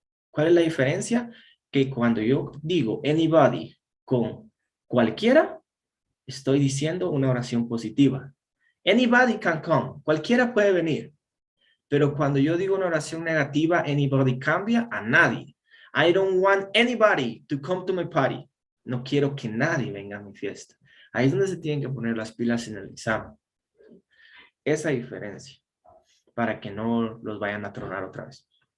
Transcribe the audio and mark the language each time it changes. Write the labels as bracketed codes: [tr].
[es] ¿Cuál es la diferencia? Que cuando yo digo anybody con cualquiera, estoy diciendo una oración positiva. [en] Anybody can come. [es] Cualquiera puede venir. Pero cuando yo digo una oración negativa, anybody cambia a nadie. [en] I don't want anybody to come to my party. [es] No quiero que nadie venga a mi fiesta. Ahí es donde se tienen que poner las pilas en el examen. Esa diferencia. Para que no los vayan a tronar otra vez.